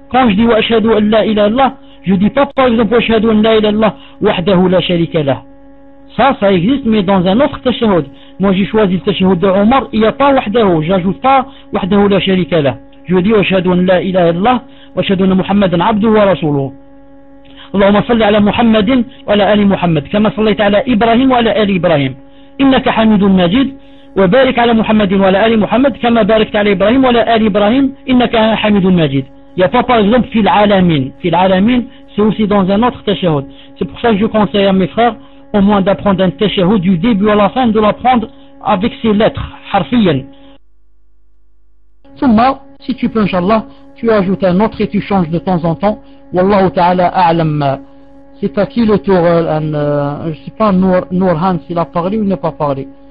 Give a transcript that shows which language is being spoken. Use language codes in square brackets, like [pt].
[fr] Quand je dis [ar] wa ashhadu an la ilaha illallah, [fr] je dis pas par exemple [ar] wa ashhadu an la ilaha illallah, wahdahu la sharika lah. [fr] Ça existe, mais dans un autre tashahhud. Moi j'ai choisi le tashahhud de Omar, il n'y a pas wahdahu, j'ajoute pas [ar] wahdahu la sharika lah. [fr] Je dis [ar] wa ashhadu an la ilaha illallah, wa ashhadu anna muhammadan abdu wa rasuluh. اللهم صل على محمد وعلى آل محمد كما صليت على إبراهيم وعلى آل إبراهيم إنك حميد مجيد وبارك على محمد وعلى آل محمد كما باركت على إبراهيم وعلى آل إبراهيم إنك حميد مجيد يا فاطر الزم في العالمين [fr] c'est aussi dans un autre tashahhud. C'est pour ça que je conseille à mes frères au moins d'apprendre un tashahhud du début à la fin, de l'apprendre avec ses lettres, harfiyan. Summa, si tu peux, inshallah, tu ajoutes un autre et tu changes de temps en temps. [ar] Wallahu ta'ala a'lam. [fr] C'est à qui le tour, je ne sais pas, Nourhan, s'il a parlé ou n'a pas parlé.